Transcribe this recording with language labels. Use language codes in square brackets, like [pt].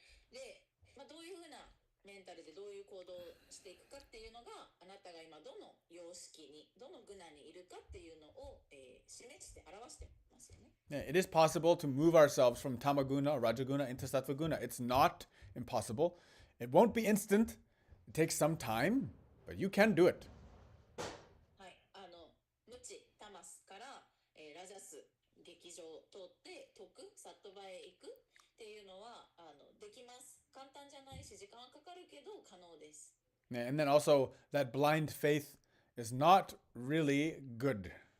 [ja] で、どういうふうなメンタルでどういう行動をしていくかっていうのがあなたが今どの様式ににいるかっていうのを、示して表してますよね。 [en] Yeah, it is possible to move ourselves from tamaguna or rajaguna into sattvaguna. It's not impossible. It won't be instant. It takes some time, but you can do it. [ja] はい、無知タマスから、ラジャス劇場を通って徳サットバへ行くっていうのはできます。簡単じゃないし時間はかかるけど可能です。 [en] Yeah, and then also that blind faith is not really good.